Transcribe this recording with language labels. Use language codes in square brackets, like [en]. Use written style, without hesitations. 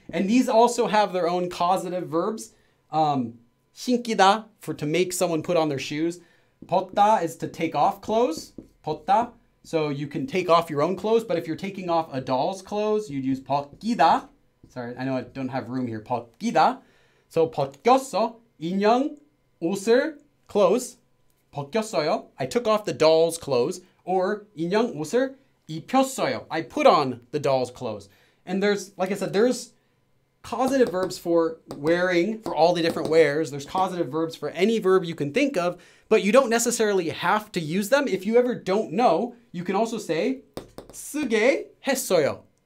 [en] And these also have their own causative verbs. 신기다 for to make someone put on their shoes. 벗다 is to take off clothes. [ko] 벗다. [en] So you can take off your own clothes, but if you're taking off a doll's clothes, you'd use 벗기다. Sorry, I know I don't have room here. [ko] 벗기다. So 벗겼어. 인형 옷을 clothes. 벗겼어요. [en] I took off the doll's clothes. [ko] Or 인형 옷을 입혔어요. [en] I put on the doll's clothes. And there's, like I said, there's causative verbs for wearing, for all the different wears. There's causative verbs for any verb you can think of, but you don't necessarily have to use them. If you ever don't know, you can also say [ko] 쓰게 했어요.